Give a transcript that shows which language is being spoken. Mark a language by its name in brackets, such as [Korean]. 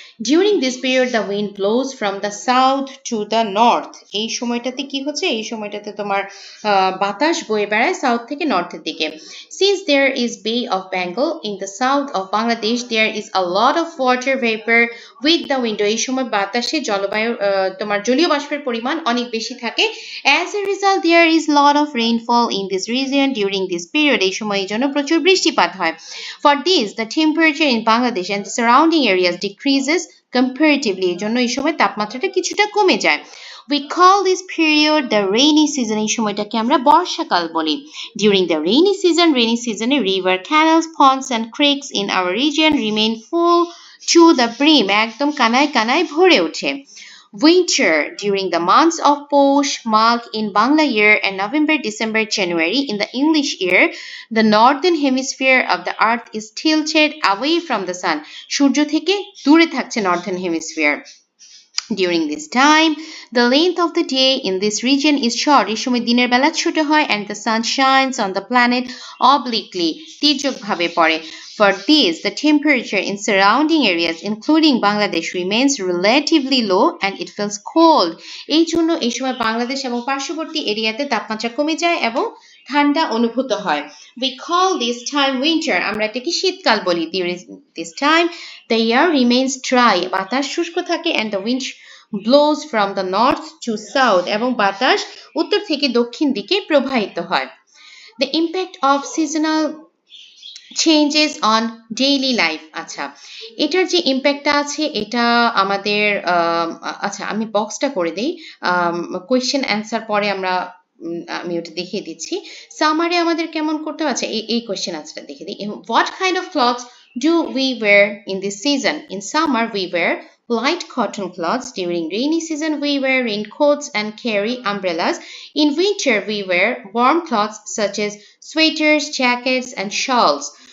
[English] During this period the wind blows from the south to the north. [Bangla] এই সময়টাতে কি হচ্ছে এই সময়টাতে তোমার বাতাস বয়ে বেড়ায় সাউথ থেকে নর্থের দিকে. [English] Since there is Bay of Bengal in the south of Bangladesh, there is a lot of water vapor with the wind. [Bangla] এই সময় বাতাসে তোমার জলীয় বাষ্পের পরিমাণ অনেক বেশি থাকে. [English] As a result, there is lot of rainfall in this region during this period. [Bangla] এই সময়ের জন্য প্রচুর বৃষ্টিপাত হয়. [English] For this, the temperature in Bangladesh and the surrounding areas decreases comparatively. [Bangla] এই জন্য এই সময় তাপমাত্রাটা কিছুটা কমে যায়. [English] We call this period the rainy season. [Bangla] এই সময়টাকে আমরা বর্ষাকাল বলি. [English] During the rainy season, river, canals, ponds and creeks in our region remain full to the brim. [Bangla] একদম কানায় কানায় ভরে ওঠে. [English] Winter during the months of Posh, Magh in Bangla year and November, December, January in the English year, the northern hemisphere of the earth is tilted away from the sun. [Bangla] সূর্য থেকে দূরে থাকছে [English] northern hemisphere. During this time, the length of the day in this region is short. [Bangla] এই সময় দিনের বেলা ছোট হয় [English] and the sun shines on the planet obliquely. [Bangla] তির্যকভাবে পড়ে. [English] For this, the temperature in surrounding areas, including Bangladesh, remains relatively low and it feels cold. [Bangla] এই জন্য এই সময় বাংলাদেশ এবং পার্শ্ববর্তী এরিয়াতে তাপমাত্রা কমে যায় এবং ঠান্ডা অনুভূত হয়. [English] We call this time winter. [Bangla] আমরা এটাকে শীতকাল বলি. [English] During this time, the air remains dry. [Bangla] বাতাস শুষ্ক থাকে [English] and the wind blows from the north to south. [Bangla] এবং বাতাস উত্তর থেকে দক্ষিণ দিকে প্রবাহিত হয়. [English] The impact of seasonal changes on daily life. [Bangla] আচ্ছা এটার যে ইম্প্যাক্টটা আছে এটা আমাদের আচ্ছা আমি বক্সটা করে দেই কোয়েশ্চেন অ্যান্সার পরে আমি ওটা দেখিয়ে দিচ্ছি. সামারে আমাদের কেমন করতে হবে আচ্ছা এই কোয়েশ্চেন আনসারটা দেখে দিই. [English] What kind of clothes do we wear in this season? In summer we wear light cotton clothes. During rainy season we wear raincoats and carry umbrellas. In winter we wear warm clothes such as sweaters, jackets and shawls.